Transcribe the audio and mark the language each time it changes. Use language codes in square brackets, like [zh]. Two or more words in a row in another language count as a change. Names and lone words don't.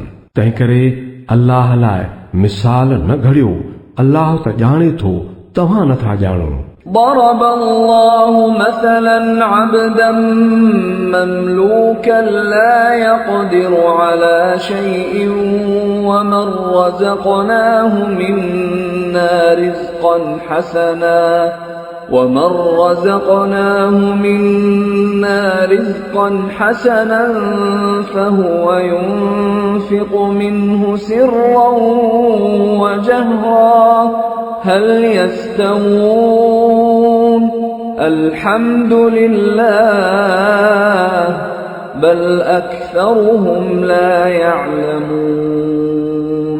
[sd] तंहिं करे अल्लाह लाइ मिसाल न घड़ियो, अल्लाह त ॼाणे थो, तव्हां नथा ॼाणो। [ar] ضرب الله مثلا عبدا مملوكا لا يقدر على شيء ومن رزقناه منا رزقا حسنا فهو ينفق منه سرا وجهرا هل يستوون الحمد لله بل أكثرهم لا يعلمون